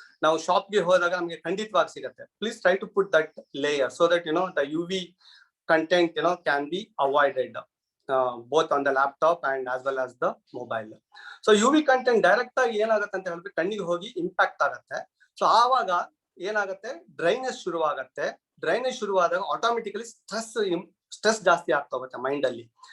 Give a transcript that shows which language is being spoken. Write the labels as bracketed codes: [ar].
[kn] ನಾವು ಶಾಪ್ಗೆ ಹೋದಾಗ ನಮಗೆ ಖಂಡಿತವಾಗಿ ಸಿಗುತ್ತೆ. [en] Please try to put that layer so that the UV content can be avoided both on the laptop and as well as the mobile. [kn] So UV content direct ಆಗಿ ಏನಾಗುತ್ತೆ ಅಂತ ಹೇಳಿದ್ರೆ ಕಣ್ಣಿಗೆ ಹೋಗಿ ಇಂಪ್ಯಾಕ್ಟ್ ಆಗುತ್ತೆ. ಸೊ ಆವಾಗ ಏನಾಗುತ್ತೆ, ಡ್ರೈನೆಸ್ ಶುರುವಾಗುತ್ತೆ. ಡ್ರೈನೆಸ್ ಶುರುವಾದಾಗ ಆಟೋಮೆಟಿಕಲಿ ಸ್ಟ್ರೆಸ್ ಜಾಸ್ತಿ ಆಗ್ತಾ ಹೋಗುತ್ತೆ ಮೈಂಡ್ ಅಲ್ಲಿ.